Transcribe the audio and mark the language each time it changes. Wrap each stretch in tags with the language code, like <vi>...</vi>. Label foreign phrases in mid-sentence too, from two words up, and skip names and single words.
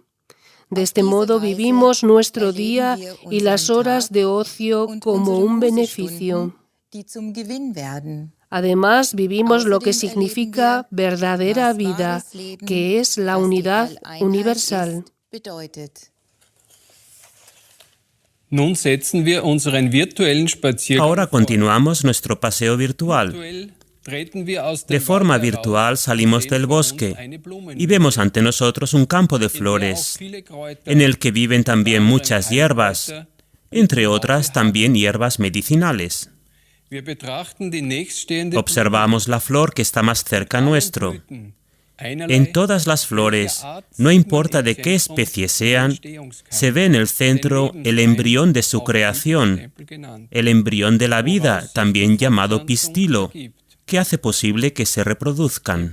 <es>De este modo vivimos nuestro día y las horas de ocio como un beneficio. Además, vivimos lo que significa verdadera vida, que es la unidad universal.</es> <de>Nun setzen wir unseren virtuellen Spaziergang</de> <es>Ahora continuamos nuestro paseo virtual.</es> <de>Virtuell treten wir aus</de> <es>De</es> <de>dem</de> <es>forma</es> <de>Wald</de> <es>virtual</es> <de>heraus,</de> <es>salimos</es> <de>sehen</de> <es>del</es> <de>vor uns</de> <es>bosque</es> <de>eine Blumenwiese,</de> <es>y vemos ante nosotros un campo de</es> <de>in der auch</de> <es>flores,</es> <de>viele Kräuter</de> <es>en el que viven también</es> <de>und</de> <es>muchas hierbas,</es> <de>Heilkräuter,</de> <es>entre otras también hierbas medicinales.</es> <de>Wir betrachten die nächststehende</de> <es>Observamos la flor que está más cerca nuestro.</es> <de>Blüten. Einerlei,</de> <es>En todas las flores, no importa de qué especie sean, se ve en el centro el embrión de su creación, el embrión de la vida, también llamado pistilo, que hace posible que se reproduzcan.</es>